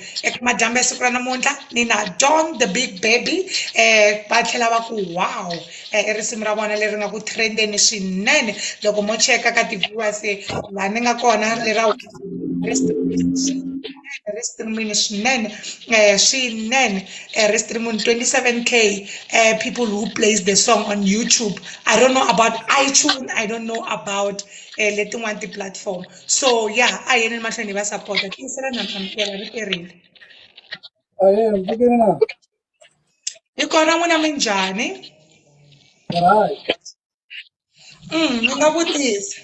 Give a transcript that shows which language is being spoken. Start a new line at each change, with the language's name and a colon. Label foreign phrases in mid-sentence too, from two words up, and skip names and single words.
Tsonga: Eka madyambu ya siku ra namuntlha ni na John the Big Baby, va tlhela va ku wow, i risimu ra vona leri nga ku trendeni swinene. Loko mo cheka ka ti-viewers laha ni nga kona lera restreaming swinene, swinene,
English: restreaming 27K people who plays the song on YouTube. I don't know about iTunes, I don't know about letin'wana ti-platform.
Tsonga: So yeah, a yeni mahlweni va support tiyisela na amukela ri perile.
English: Beginning
Tsonga: Hi kona n'wina minjhani?
English: right.
Tsonga: Ni nga vutisa.